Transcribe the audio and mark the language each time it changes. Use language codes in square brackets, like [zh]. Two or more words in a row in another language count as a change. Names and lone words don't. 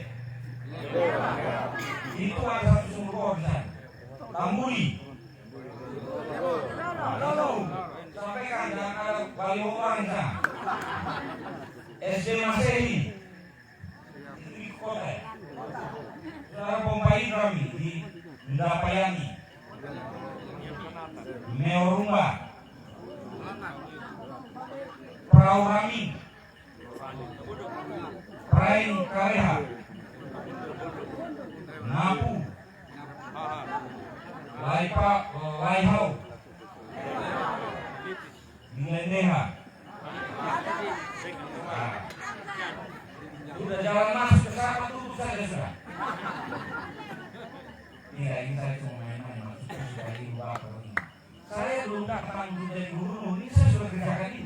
[id] Itu ada satu sumur bor di sana. Tamburi. Sampaikan jangan ada baliho orang di sana. SD Masehi. Itu di kota ya. Saudara pompa hidrami di Ndapayani. Meorumba. Perahu Rami. Prain Kareha. Napu. Laihau. Mendeha. Sudah jalan masuk ke sana tutup saja sudah. Iya, ini saya cuma main-main maksudnya supaya di luar ini. Saya belum datang menjadi gubernur, ini saya sudah kerjakan ini.